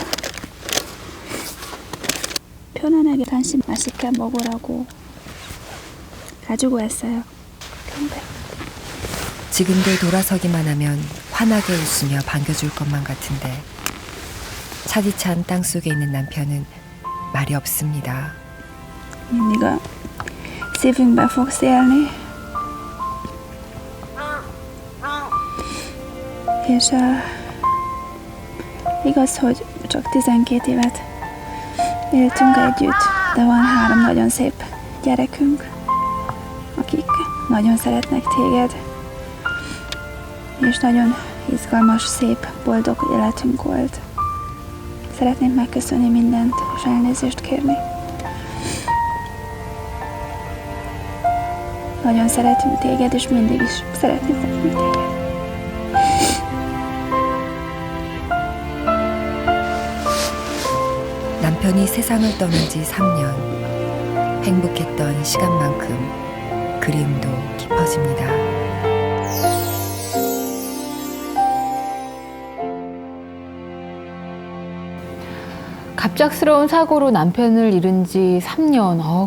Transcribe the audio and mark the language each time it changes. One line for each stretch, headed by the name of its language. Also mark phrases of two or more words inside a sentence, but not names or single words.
Korean: 편안하게 당신 맛있게 먹으라고 가지고 왔어요. 근데 지금도 돌아서기만 하면 환하게 웃으며 반겨줄 것만 같은데 차디찬 땅속에 있는 남편은 말이 없습니다.
Hungarian: mindig a szívünkben fogsz élni. És igaz, hogy csak 12 évet éltünk együtt, de van 3 nagyon szép gyerekünk, akik nagyon szeretnek téged, és nagyon izgalmas, szép, boldog életünk volt. Szeretném megköszönni mindent, és elnézést kérni. Nagyon szeretünk téged, és mindig is szeretni fogunk téged.
Korean: 남편이 세상을 떠난 지 3년. 행복했던 시간만큼 그리움도 깊어집니다. 갑작스러운 사고로 남편을 잃은 지 3년.